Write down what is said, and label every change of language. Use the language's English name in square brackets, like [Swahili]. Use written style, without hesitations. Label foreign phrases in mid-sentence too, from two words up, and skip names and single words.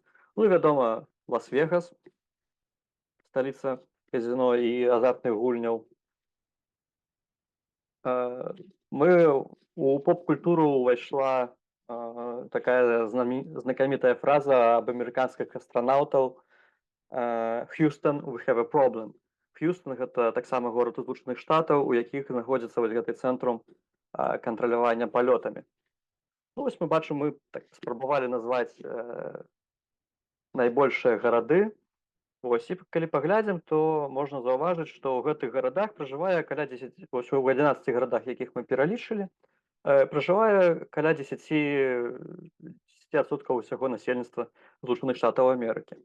[Belarusian] Ну і вядома, Лас-Вегас, сталіца казіно і азартных гульняў. У поп-культуру увайшла такая знакамітая фраза аб амерыканскіх астранаўтаў: [English] «Houston, we have a problem». [Belarusian] Х'юстон гэта таксама горад у Злучаных Штатаў, у якіх знаходзіцца вось гэты цэнтрум кантралявання палётамі. Ну, вось мы бачым, мы так спрабавалі назваць найбольшыя гарады. Вось, і калі паглядзім, то можна заўважыць, што ў гэтых гарадах пражывае каля 10, вось у 11 гарадах, якіх мы пералічылі, пражывае каля 10% ўсяго насельніцтва Злучаных Штатаў Амерыкі.